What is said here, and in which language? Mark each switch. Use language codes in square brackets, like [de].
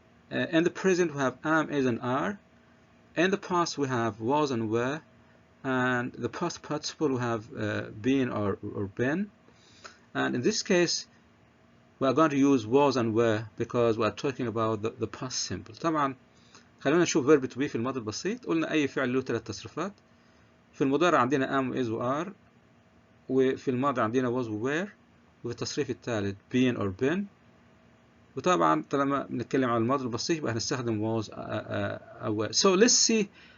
[en] In the present we have am, is, and are. In the past we have was and were. And the past participle we have been or been. And in this case we are going to use was and were because we are talking about the past simple. [ar] طبعا خلونا نشوف verb to be في الماضي البسيط. قلنا أي فعل له ثلاث تصريفات. في المضارع عندنا am, is, و are. وفي الماضي عندنا was و were. وفي التصريف الثالث been or been. وطبعا طالما بنتكلم عن الماضي البسيط يبقى هنستخدم was أو were. [en] So let's see